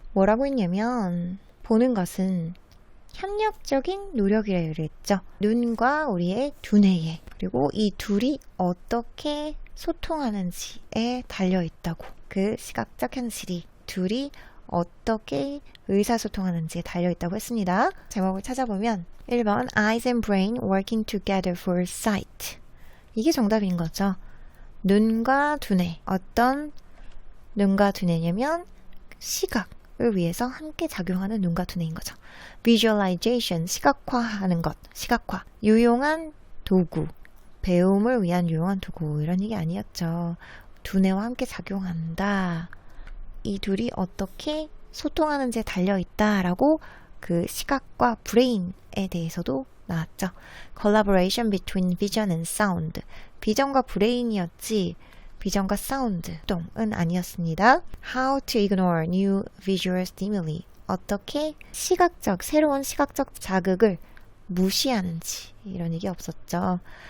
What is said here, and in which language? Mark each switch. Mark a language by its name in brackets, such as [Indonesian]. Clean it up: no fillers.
[Korean] 뭐라고 했냐면 보는 것은 협력적인 노력이라고 그랬죠. 눈과 우리의 두뇌에 그리고 이 둘이 어떻게 소통하는지에 달려있다고. 그 시각적 현실이 둘이 어떻게 의사소통하는지에 달려있다고 했습니다. 제목을 찾아보면 1번 [English] Eyes and brain working together for sight. [Korean] 이게 정답인 거죠. 눈과 두뇌. 어떤 눈과 두뇌냐면 시각을 위해서 함께 작용하는 눈과 두뇌인 거죠. Visualization, 시각화하는 것. 시각화. 유용한 도구. 배움을 위한 유용한 도구. 이런 얘기 아니었죠. 두뇌와 함께 작용한다. 이 둘이 어떻게 소통하는지에 달려있다라고 그 시각과 브레인에 대해서도 나왔죠. [English] Collaboration between vision and sound. [Korean] 비전과 브레인이었지 비전과 사운드 동은 아니었습니다. [English] How to ignore new visual stimuli. [Korean] 어떻게 새로운 시각적 자극을 무시하는지 이런 얘기 없었죠.